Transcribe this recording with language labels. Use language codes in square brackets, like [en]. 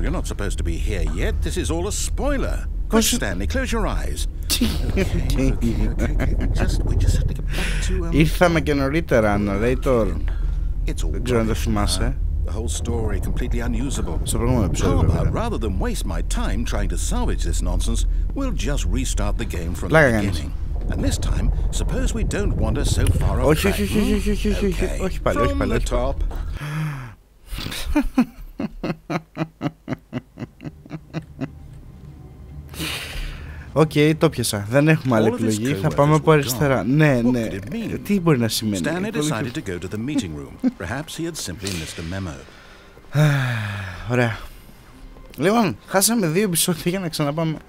[en] You're not supposed to be here yet. This is all a spoiler. Quick, Stanley, close your eyes. Okay. We just have to get back to... [el] Ήρθαμε και νωρίτερα, narrator. Δεν ξέρω αν το θυμάσαι. [en] The whole story completely unusable. [el] Στο προηγούμενο επεισόδιο, βέβαια. [en] Rather than waste my time trying to salvage this nonsense, we'll just restart the game from the beginning. And this time, suppose we don't wander so far off track. [el] Όχι πάλι. [en] From the top. [el] Οκ, το πιάσα. Δεν έχουμε άλλη επιλογή. Θα πάμε από αριστερά. Ναι. Τι μπορεί να σημαίνει? [en] Stanley decided to go to the meeting room. Perhaps he had simply missed a memo. [el] Ωραία. Λοιπόν, χάσαμε 2 επεισόδια για να ξαναπάμε.